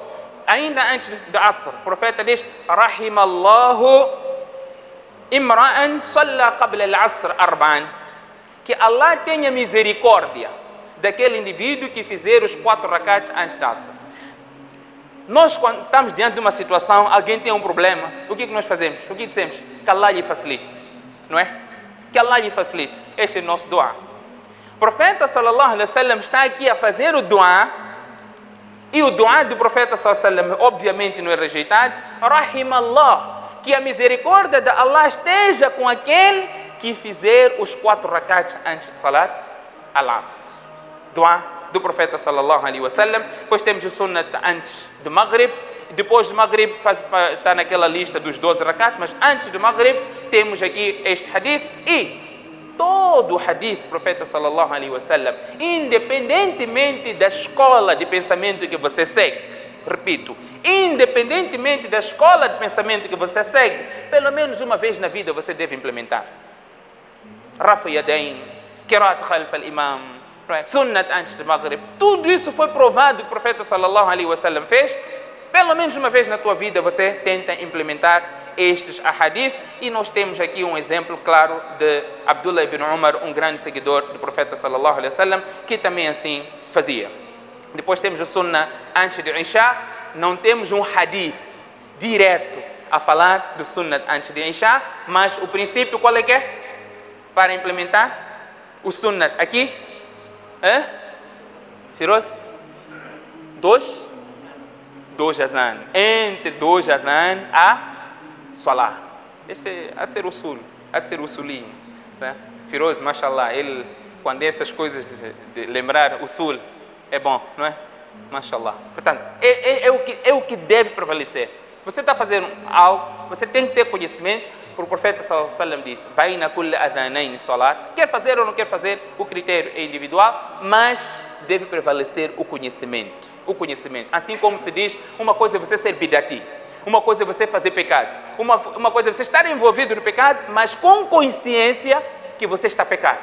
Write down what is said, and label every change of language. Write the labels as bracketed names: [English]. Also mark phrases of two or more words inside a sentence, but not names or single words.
[Portuguese] Ainda antes do Asr, o profeta diz, [Arabic] رحم الله امرأ صلى قبل العصر 4. [Portuguese] Que Allah tenha misericórdia daquele indivíduo que fizer os 4 rakats antes da Asr. Nós, quando estamos diante de uma situação, alguém tem um problema, o que nós fazemos? O que dizemos? Que Allah lhe facilite, não é? Que Allah lhe facilite. Este é o nosso dua. O profeta [Arabic] صلى الله عليه وسلم [Portuguese] está aqui a fazer o dua, e o dua do profeta [Arabic] صلى الله عليه وسلم [Portuguese] obviamente não é rejeitado. Rahimallah, que a misericórdia de Allah esteja com aquele que fizer os 4 rakats antes de [Arabic] صلاة العصر. [Portuguese] Dua do profeta [Arabic] صلى الله عليه وسلم. [Portuguese] Depois temos o sunnat antes do Maghrib. Depois do Maghrib está naquela lista dos 12 rakat, mas antes do Maghrib temos aqui este hadith. E todo o hadith do profeta [Arabic] صلى الله عليه وسلم, [Portuguese] independentemente da escola de pensamento que você segue, repito, independentemente da escola de pensamento que você segue, pelo menos uma vez na vida você deve implementar. [Arabic] رفع اليدين, قراءة خلف الإمام, [Portuguese] Sunnat antes do Maghrib, tudo isso foi provado que o profeta [Arabic] صلى الله عليه وسلم [Portuguese] fez. Pelo menos uma vez na tua vida você tenta implementar estes ahadiths, e nós temos aqui um exemplo claro de Abdullah ibn Umar, um grande seguidor do profeta [Arabic] صلى الله عليه وسلم, [Portuguese] que também assim fazia. Depois temos o sunnah antes de Isha. Não temos um hadith direto a falar do sunnah antes de Isha, mas o princípio qual é que é? Para implementar o sunnah aqui, Firoz? 2 azan. Entre 2 azan a salah. Este há de ser usul, há de ser usulinho. Firoz, mashallah, ele, quando essas coisas de lembrar usul, é bom, não é? Mashallah. Portanto, é o que deve prevalecer. Você está fazendo algo, você tem que ter conhecimento. O profeta [Arabic] صلى الله عليه وسلم [Portuguese] diz, [Arabic] بين كل أذانين صلاة. [Portuguese] Quer fazer ou não quer fazer, o critério é individual, mas deve prevalecer o conhecimento. O conhecimento. Assim como se diz, uma coisa é você ser bidati, uma coisa é você fazer pecado, uma coisa é você estar envolvido no pecado, mas com consciência que você está pecando.